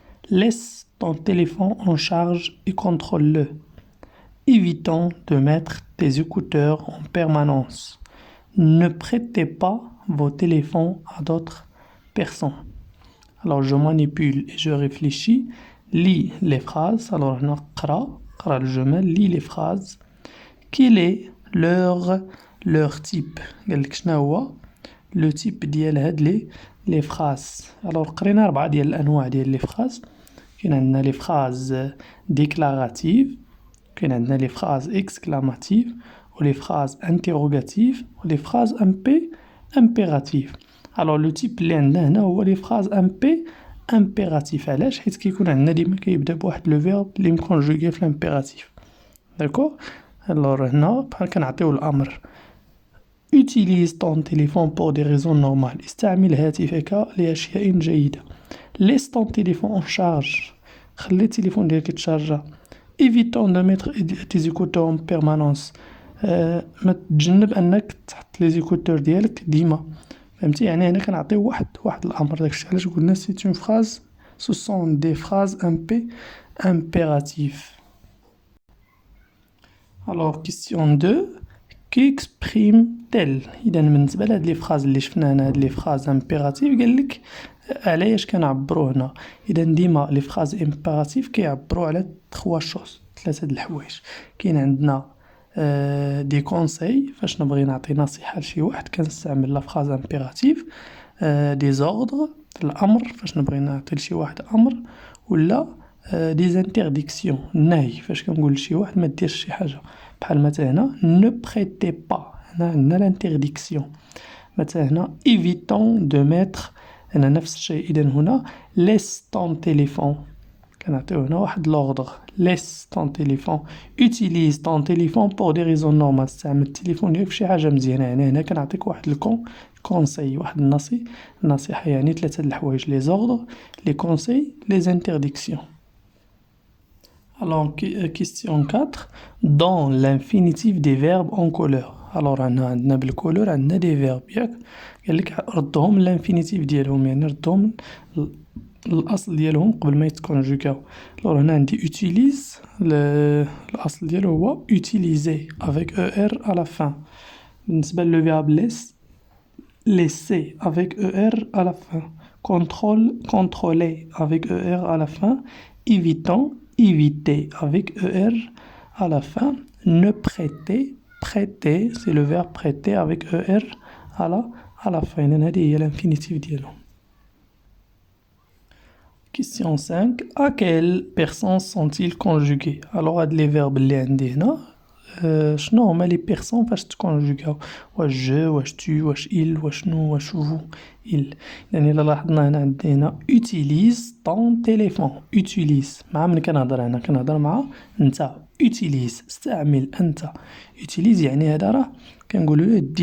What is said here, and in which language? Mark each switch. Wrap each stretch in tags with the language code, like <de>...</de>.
<fr>Laisse ton téléphone en charge et contrôle-le. Évitons de mettre tes écouteurs en permanence. Ne prêtez pas vos téléphones à d'autres personnes. Alors je manipule et je réfléchis. Lis les phrases.</fr> <ar>Alors نقرأ الجمل.</ar> <fr>Lis les phrases. Quel est leur type؟</fr> <ar>قال لك شنو هو لو تيب ديال هاد لي فراز. alors قرينا 4 ديال الانواع ديال لي فراز. كاين عندنا لي فراز ديكلاراتيف، كاين عندنا لي فراز اكسكلاماتيف ولي فراز انتيروغاتيف ولي فراز امبيراتيف. alors لو تيب اللي عندنا هنا هو لي فراز امبيراتيف. علاش؟ حيت كيكون عندنا ديما كيبدا بواحد لو فيرب اللي مكونجوغي في الامبيراتيف. داكور.</ar> <fr>alors</fr> <ar>هنا بحال كنعطيو الامر</ar> <fr>utilise ton téléphone pour des raisons normales.</fr> <ar>استعمل هاتفك لأشياء جيدة.</ar> <fr>laisse ton téléphone en charge.</fr> <ar>خلي التليفون ديالك يتشارجا.</ar> <fr>évitons de mettre tes écouteurs en permanence.</fr> <ar>ما تجنب انك تحط لي زيكوتور ديالك ديما. فهمتي؟ يعني هنا كنعطيو واحد الامر. داكشي علاش قلنا سي اون فراز</ar> <fr>ce sont des phrases impératives. alors question 2. كيكسبريم-تيل.</fr> <ar>اذا بالنسبه لهاد لي فراز اللي شفنا هنا هاد لي فراز امبيراتيف قال لك علاش كنعبروا هنا. اذا ديما لي فراز امبيراتيف كيعبروا على 3 شوز، 3 د الحوايج. كاين عندنا دي كونساي فاش نبغي نعطي نصيحه لشي واحد كنستعمل لا فراز امبيراتيف. دي زوردر الامر فاش نبغي نعطي لشي واحد امر، ولا دي زانترديكسيون النهي فاش كنقول لشي واحد ما ديرش شي حاجه. بحال مثلا هنا</ar> <fr>ne prêtez pas،</fr> <ar>هنا عندنا لانترديكسيون. مثلا هنا</ar> <fr>évitons de mettre،</fr> <ar>هنا نفس الشيء. إذن هنا</ar> <fr>laisse ton téléphone،</fr> <ar>كنعطيو هنا واحد لوردر laisse ton téléphone.</ar> <fr>utilise ton téléphone pour des raisons normales،</fr> <ar>استعمل التليفون ديالك فشي حاجة مزيانة. يعني هنا كنعطيك واحد كونساي، واحد النصيحة. يعني 3 د الحوايج لي زوردر لي كونساي لي زانترديكسيون.</ar> <fr>alors question 4. dans l'infinitif des verbes en couleur.</fr> <ar>alors عندنا بالكولور عندنا دي فيرب ياك. قال لك ردهم للانفينيتيف ديالهم، يعني ردهم الاصل ديالهم قبل ما يتكونجوغاو.</ar> <fr>alors</fr> <ar>هنا عندي</ar> <fr>utilise،</fr> <ar>الاصل ديالو هو</ar> <fr>utiliser avec er à la fin.</fr> <ar>بالنسبه لو فيرب</ar> <fr>laisser avec er à la fin. contrôler avec er à la fin. éviter avec er à la fin. ne prêter c'est le verbe prêter avec er à la fin.</fr> <ar>هذه هي l'infinitif ديالو.</ar> <fr>question 5. à quelle personne sont-ils conjugués؟ alors هاد les verbes</fr> <ar>اللي عندي هنا شنو هما لي بيرسون فاش تكونجوغاو واش جو واش tu واش il واش شنو واش vous il يعني إلا لاحظنا هنا عندنا</ar> <fr>utilise ton téléphone</fr> <ar>utilise مع من كنهضر هنا كنهضر مع نتا utilise استعمل أنت utilise يعني هذا راه كنقولو</ar>